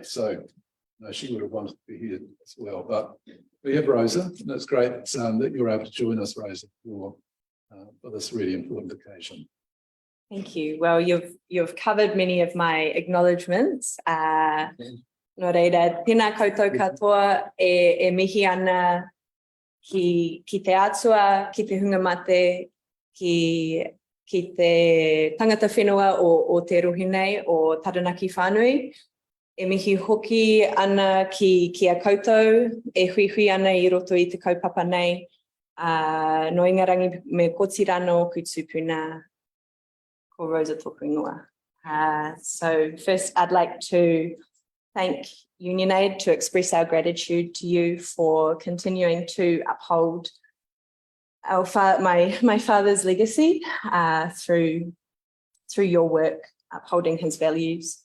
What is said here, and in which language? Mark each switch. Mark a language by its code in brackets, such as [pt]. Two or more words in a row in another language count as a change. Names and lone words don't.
[en] So she would have wanted to be here as well. But we have Rosa, and it's great that you're able to join us, Rosa, for this really important occasion. Thank you. Well, you've covered many of my acknowledgements. [mi] No reira, tēnā koutou katoa e mihi ana ki te atua, ki te hunga mate, ki te tangata whenua o te rohi nei, o Taranaki Whānui. E mihi hoki ana ki a koutou, e hui ana I roto I te kaupapa nei. No ingarangi me kotirano ku tupuna ko Rosa tōku ingoa. [en] So first I'd like to thank UnionAID, to express our gratitude to you for continuing to uphold my father's legacy through your work, upholding his values.